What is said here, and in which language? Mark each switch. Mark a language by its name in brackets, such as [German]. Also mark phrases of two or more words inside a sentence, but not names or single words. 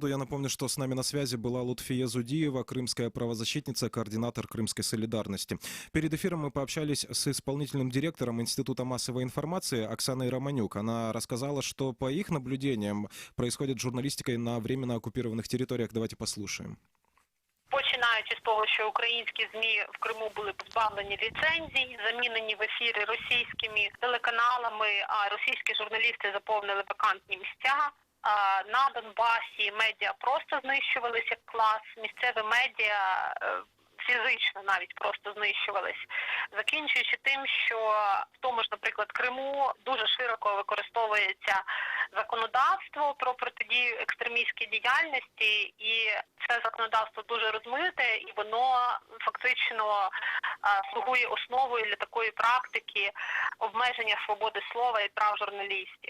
[Russian] Я напомню, что с нами на связи была Лутфия Зудиева, крымская правозащитница, координатор Крымской солидарности. Перед эфиром мы пообщались с исполнительным директором Института массовой информации Оксаной Романюк. Она рассказала, что по их наблюдениям происходит журналистикой на временно оккупированных территориях. Давайте послушаем. [Ukrainian] Починаючи з того, що українські ЗМІ в Криму були позбавлені ліцензій, замінені в ефіри російськими телеканалами, а російські журналісти заповнили вакантні місця. На Донбасі медіа просто знищувалися як клас, місцеві медіа фізично навіть просто знищувались, закінчуючи тим, що в тому ж, наприклад, Криму дуже широко використовується законодавство про протидію екстремістській діяльності, і це законодавство дуже розмите, і воно фактично слугує основою для такої практики обмеження свободи слова і прав журналістів.